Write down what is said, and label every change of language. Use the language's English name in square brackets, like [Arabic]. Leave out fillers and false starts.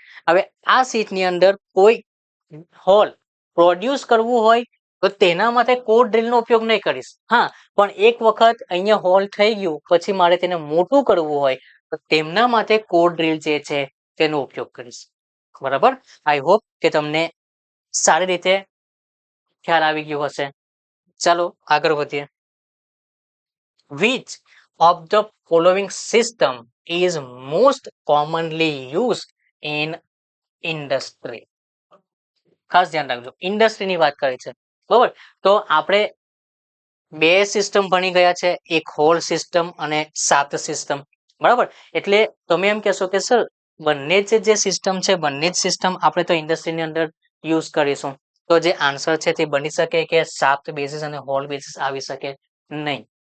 [Gujarati] હવે આ સીટની અંદર કોઈ હોલ પ્રોડ્યુસ કરવું હોય તો તેના માટે કોડ ડ્રીલનો ઉપયોગ નહીં કરીશ. હા, પણ એક વખત અહીંયા હોલ થઈ ગયું પછી મારે તેને મોટું કરવું હોય તો તેમના માટે કોડ ડ્રીલ જે છે તેનો ઉપયોગ કરીશ. બરાબર. આઈ હોપ કે તમને સારી રીતે ખ્યાલ આવી ગયો હશે. ચાલો આગળ વધીએ. [English] Which of the following system is most commonly used in industry? [Gujarati] ખાસ ધ્યાન રાખજો, ઇન્ડસ્ટ્રીની વાત કરી છે. બરાબર. તો આપણે બે સિસ્ટમ ભણી ગયા છે, એક હોલ સિસ્ટમ અને સાત સિસ્ટમ. બરાબર. એટલે તમે એમ કહેશો કે સર બંને જે સિસ્ટમ છે બંને જ સિસ્ટમ આપણે તો ઇન્ડસ્ટ્રીની અંદર યુઝ કરીશું, તો જે આન્સર છે તે બની શકે કે સાત બેઝિસ અને હોલ બેઝિસ આવી શકે નહીં.